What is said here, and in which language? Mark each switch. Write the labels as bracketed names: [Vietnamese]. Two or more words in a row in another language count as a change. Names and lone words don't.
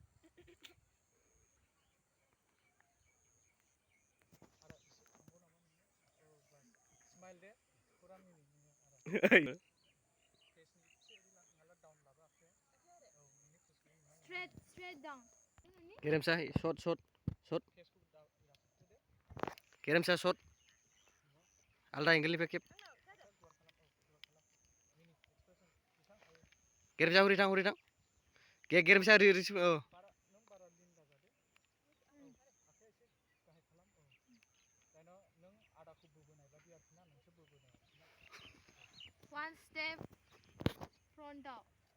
[English] smile they [Bodo] फुरा मिनि नोङो आरो फेसनि एसे ओरै माला डाउन लाबो आखाया औ नोंनि फेसखौ नुहां [English] straight down [Bodo] गेरेमसा शट फेसखौ लाखिदो दे गेरेमसा शट आलदा एंगेलनिफ्राय खेब आखाया गुवार खालाम औ गुवार खालाम मिनि एक्सप्रेसन जेसां हायो गेरेमसा हरै थां गेरेमसा ओरै औ नों बारा लिन दाजादे औ आखाया एसे गाहाय खालाम औ दाना नों आदाखौ बोबोनाय बादि आरोखि ना नोंसो बोबोनाय आरोखि ना [English] one step front out